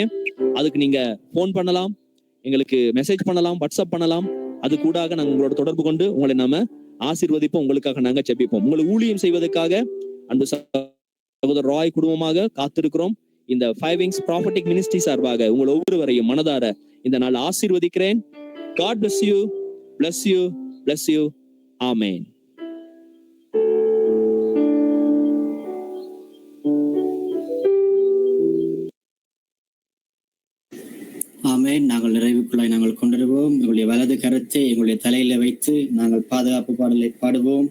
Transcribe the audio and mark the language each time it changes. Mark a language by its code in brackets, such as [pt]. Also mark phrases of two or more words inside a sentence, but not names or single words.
[ta] அதுக்கு நீங்க போன் பண்ணலாம், எங்களுக்கு மெசேஜ் பண்ணலாம், வாட்ஸ்அப் பண்ணலாம். அது கூடாக நாங்க உங்களோட தொடர்பு கொண்டு உங்களை நாம ஆசீர்வதிப்போம். உங்களுக்காக நாங்க ஜெபிப்போம். உங்களுக்கு ஊழியம் செய்வதற்காக அன்பு சகோதரர் ராய் குடும்பமாக காத்திருக்கிறோம். இந்த 5 Wings Prophetic Ministry சார்பாக உங்கள் ஒவ்வொருவரையும் மனதார இந்த நாள் ஆசீர்வதிக்கிறேன். [en] God bless you, bless you, bless you. Amen. [ta] ஆமென். நாங்கள் நிறைவுக்குள்ளாய் நாங்கள் கொண்டிருவோம். எங்களுடைய வலது கரத்தை எங்களுடைய தலையில வைத்து நாங்கள் பாதுகாப்பு பாடலை பாடுவோம்.